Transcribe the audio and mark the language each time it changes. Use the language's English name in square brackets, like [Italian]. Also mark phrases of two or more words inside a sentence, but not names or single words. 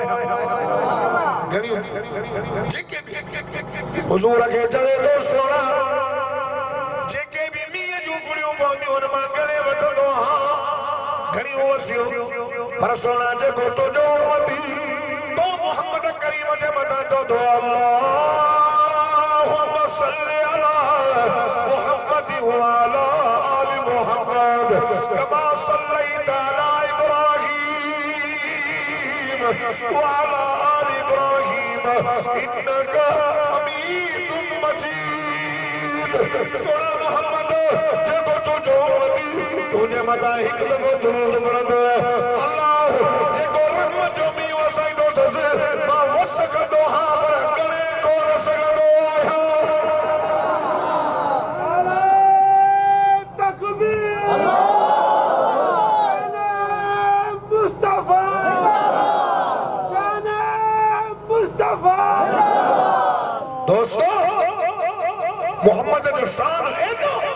[Sindhi] हुज़ूर खे चवे थो सोना जेके बि मींहं जूं फुड़ियूं पवंदियूं आहिनि मां गणे वठंदो आहियां घणियूं वसियूं पर सोना जेको तुंहिंजो उम्मती तो मोहम्मद करीम जे मथां चवंदो [Arabic] اللهم صل على محمد وعلى آل محمد كما صليت على إبراهيم وعلى آل إبراهيم إنك حميد مجيد सोना मोहम्मद [Sindhi] जेको तुंहिंजो उम्मती तुंहिंजे मथां हिकु दफ़ो दुरूद पढ़ंदो अल्लाह जेको रहमत जो मींहुं वसाईंदो अथसि मां वस कंदो आहियां पर गणे कोन सघंदो आहियां दोस्तों मोहम्मद जो शान एॾो